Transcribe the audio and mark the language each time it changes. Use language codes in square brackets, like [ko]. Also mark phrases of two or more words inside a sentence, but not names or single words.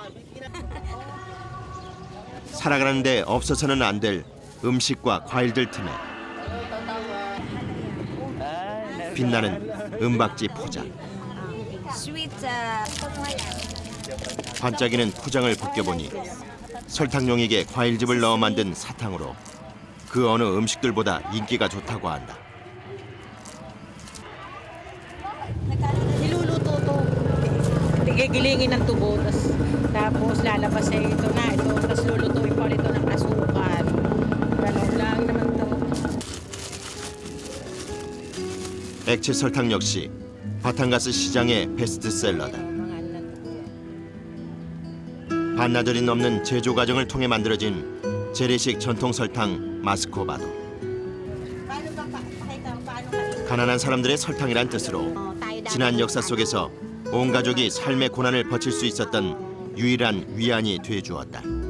[ko] 살아가는데 없어서는 안 될 음식과 과일들 틈에 빛나는 은박지 포장. 반짝이는 포장을 벗겨보니 설탕용액에 과일즙을 넣어 만든 사탕으로 그 어느 음식들보다 인기가 좋다고 한다. [tl] Niluluto to. Gigilingin ng tubo, tapos lalabas sa ito na ito, tapos lulutuin pa ito ng asukal. Ganun lang naman to. [ko] 액체 설탕 역시 바탕가스 시장의 베스트셀러다. 반나절이 넘는 제조 과정을 통해 만들어진 재래식 전통 설탕 마스코바도. 가난한 사람들의 설탕이란 뜻으로 지난 역사 속에서 온 가족이 삶의 고난을 버틸 수 있었던 유일한 위안이 되주었다.